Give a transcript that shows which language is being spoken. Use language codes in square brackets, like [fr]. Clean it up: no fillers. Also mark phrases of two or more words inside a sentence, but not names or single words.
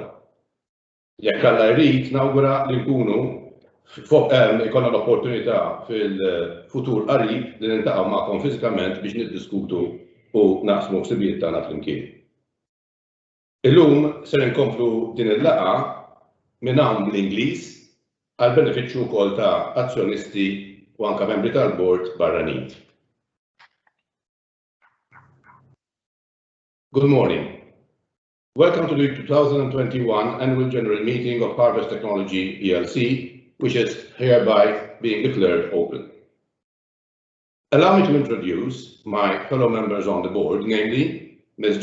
[mt] Jekk Alla jrid nawgura li nkunu ikollna l-opportunità fil-futur qarib li niltaqgħu magħkom fiżikament biex niddiskutu u naqsmu ħsibijiet tagħna flimkien. Illum ser inkomplu din il-laqgħa minn hawn bl-Ingliż għal benefiċċju wkoll ta' azzjonisti u anke membri tal-Board barranin. [en] Good morning. Welcome to the 2021 Annual General Meeting of Harvest Technology P.L.C, which is hereby being declared open. Allow me to introduce my fellow members on the board, namely Ms.